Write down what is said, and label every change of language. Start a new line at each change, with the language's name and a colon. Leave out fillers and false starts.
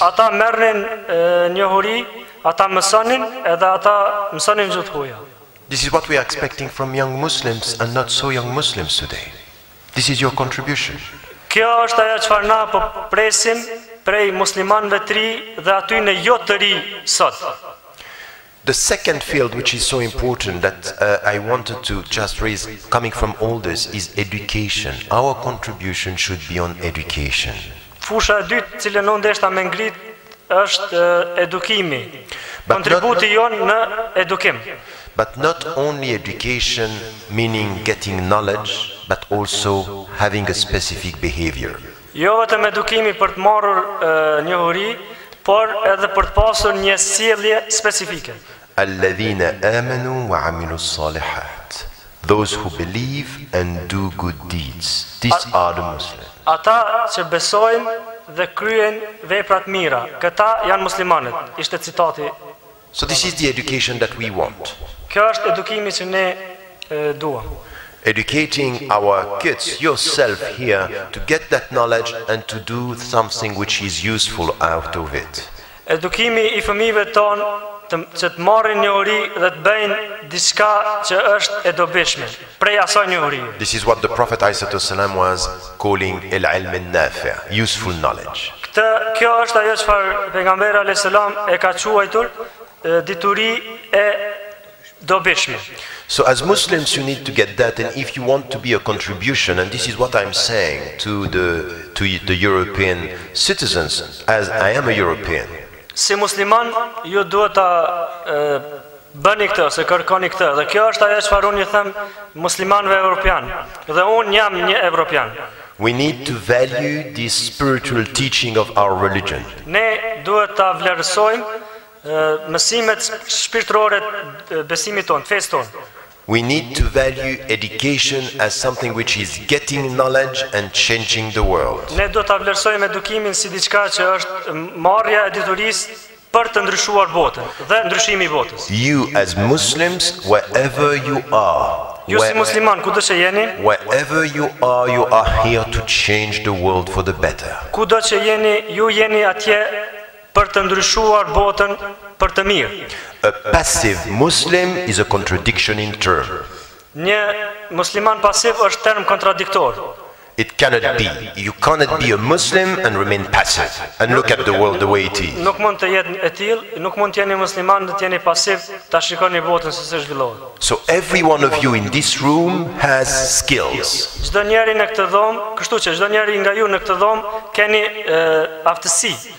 Albanian: ata merrnin njohuri, ata mësonin edhe ata mësonin gjuhë të huaja.
English: This is what we are expecting from young Muslims and not so young Muslims today. This is your contribution.
Albanian: Kjo është ajo çfarë na po presim prej muslimanëve të ri dhe aty në jo të ri sot.
English: The second field which is so important that I wanted to just raise coming from all this is education. Our contribution should be on education.
Albanian: Fusha e dytë cilën unë ndeshta me ngrit është edukimi. Kontributi jon në edukim.
English: But not only education meaning getting knowledge, but also having a specific behavior.
Albanian: Jo vetëm edukimi për të marrur njohuri, por edhe për të pasur një sjellje specifike.
Arabic: الذين آمنوا وعملوا الصالحات.
English: Those who believe and do good deeds. These are the Muslims.
Albanian: Ata që besojnë dhe kryen vepra të mira, këta janë muslimanët. Ishte citati.
English: So this is the education that we want.
Albanian: Kjo është edukimi që ne duam.
English: Educating our kids, yourself here, to get that knowledge and to do something which is useful out of it.
Albanian: Edukimi I fëmijëve tonë që të marrin njohuri dhe të bëjnë diçka që është e dobishme prej asaj njohurie.
English: This is what the Prophet ﷺ was calling al-ilm al-nafi', useful knowledge.
Albanian: Kjo është ajo çfarë pejgamberi alayhis salam e ka quajtur dituri e dobishme.
English: So as Muslims you need to get that, and if you want to be a contribution, and this is what I'm saying to the European citizens, as I am a European.
Albanian: Si musliman ju duhet ta bëni këtë, se kërkoni këtë, dhe kjo është ajo çfarë unë I them muslimanëve evropian, dhe unë jam një evropian.
English: We need to value this spiritual teaching of our religion.
Albanian: Ne duhet ta vlerësojmë mësimet shpirtërore të besimit tonë, të fesë tonë.
English: We need to value education as something which is getting knowledge and changing the world.
Albanian: Ne do ta vlerësojmë edukimin si diçka që është marrja e diturisë për të ndryshuar botën dhe ndryshimi I botës.
English: You as Muslims, wherever you are,
Albanian: Ju si musliman, kudo që jeni,
English: wherever you are here to change the world for the better.
Albanian: Kudo që jeni, ju jeni atje për të ndryshuar botën për të mirë.
English: A passive Muslim is a contradiction in term.
Albanian: Një musliman pasiv është term kontradiktor.
English: It cannot be. You cannot be a Muslim and remain passive and look at the world the way it is.
Albanian: Nuk mund të jetë e tillë, nuk mund të jeni musliman dhe të jeni pasiv, ta shikoni botën se si zhvillohet.
English: So every one of you in this room has skills.
Albanian: Çdo njeri në këtë dhomë, kështu që çdo njeri nga ju në këtë dhomë keni aftësi.